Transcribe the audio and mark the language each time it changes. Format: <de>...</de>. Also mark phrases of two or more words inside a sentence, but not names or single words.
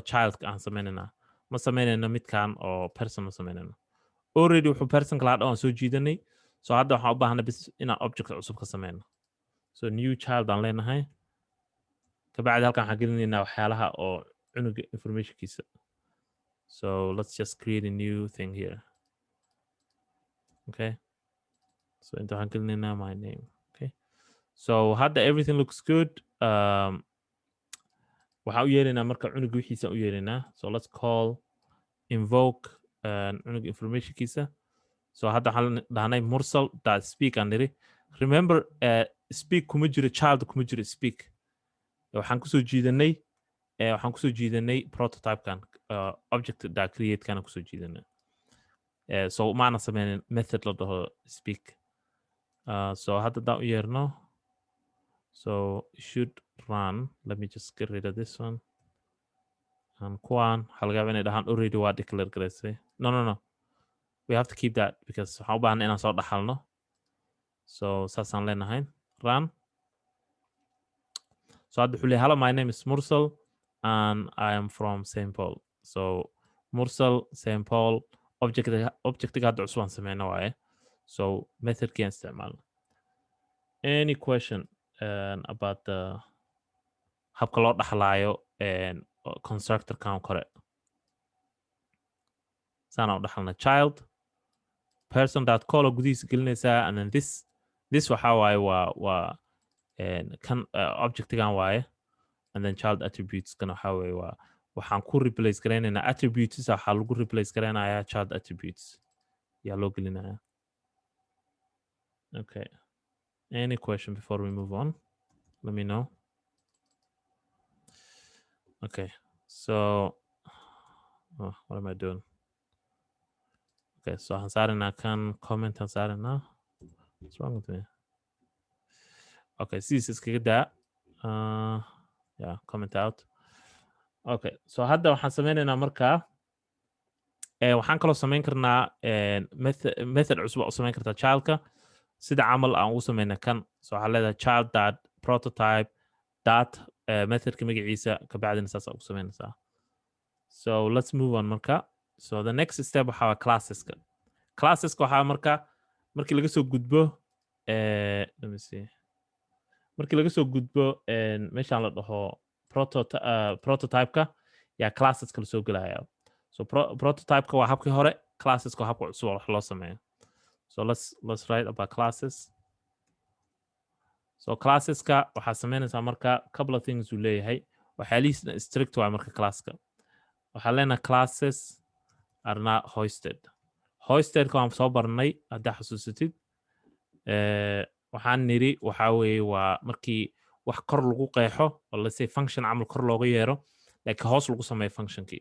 <so>childka aan sameynaynaa ma sameynayno midkan oo person ma sameynayno already wuxuu person kala hadha aan soo jiidanay so hadda waxaan u baahanay bis inaan object cusub ka sameyno so</so> <en>new child</en> <so>aan leenahay kabacdi halkan waxaan gelinaynaa waxyaalaha oo cunuga informationkiisa</so> <en>so let's just create a new thing here okay so</en> <so>inta waxaan gelinaynaa</so> <en>my name okay so</en> <so>hadda</so> <en>everything looks good</en> <so>waxaan u yeelaynaa marka cunuga wixiisa u yeelaynaa</so> <en>so let's call invoke</en> <so>cunuga informationkiisa so hadda waxaan dhahnay mursal</so> <en>dot speak</en> <so>aan niri remember speak kuma jiro child kuma jiro speak waxaan kusoo jiidanay prototypekan</so> <en>object dot create</en> <so>kana kusoo jiidanay so maana sameynin method la</so> <en>dhaho speak so</en> <so>hadda daan u yeerno</so> <en>so should run let me just get rid of this one and</en> <so>kuwan waxaa laga yaabaa inay dhahaan already waa declare garaysay</so> <en>no we have to keep that because</en> <so>waxaan u baahnay inaan soo dhaxalno so saasaan leenahay</so> <en>run so</en> <so>hadda wuxuu leeyahay</so> <en>hello my name is Mursal and I am from St.</en> <so>Paul so Mursal St. Paul objectiga hadda cusub aan sameyno waaye so methodkii aan isticmaalno</so> <en>any question about the</en> <so>habka loo dhaxlaayo constructor kan kore sana u dhaxalna child person.call gudihiisa gelinaysaa</so> <en>and then this</en> <so>waxa waaye waa kan objectigan waaye</so> <en>and then child attributes</en> <so>kana waxa waaye waa waxaan ku replace gareynaynaa attributes waxaa lagu replace gareynayaa</so> <en>child attributes</en> <so>yaa loo gelinayaa.</so> <en>Okay, any question before we move on? Let me know. Okay, so what am I doing? Okay, so Hansarina can comment Hansarina. What's wrong with me? Okay, see this is that. Yeah, comment out. Okay, so</en> <so>hadda waxaan sameynaynaa markaa waxaan kaloo samayn karnaa method cusub oo samayn kartaa childka sida camal aan ugu sameynaa kan. So waxaa leedahay child.prototype methodka magaciisa ka bacdina saas ugu sameynaysaa.</so> <en>So let's move on marka. So the next step</en> <so>waxaa classeska. Classeska waxaa markii laga soo gudbo</so> <en>let me see.</en> <so>Markii laga soo gudbo meeshaan la dhaho prototype-ka yaa classeska la soo gelaya. So prototype-ka waa habkii hore, classeska waa habka cusub wax loo sameeyo.</so> <en>So let's write about classes.</en> <so>So classeska waxaa sameynaysaa marka</so> <en>couple of things</en> <so>uu leeyahay. waxyaalihiisna strict waa marka classka. waxaa leenahay</so> <en>classes are not hoisted.</en> <so>Hoistedka waan soo barnay haddaa xasuusatid. waxaan niri waxaa weeye waa markii wax kor lagu qeexo oo</so> <en>let's say function</en> <so>camal kor looga yeero laakiin hoos lagu sameeyo functionkii.</so>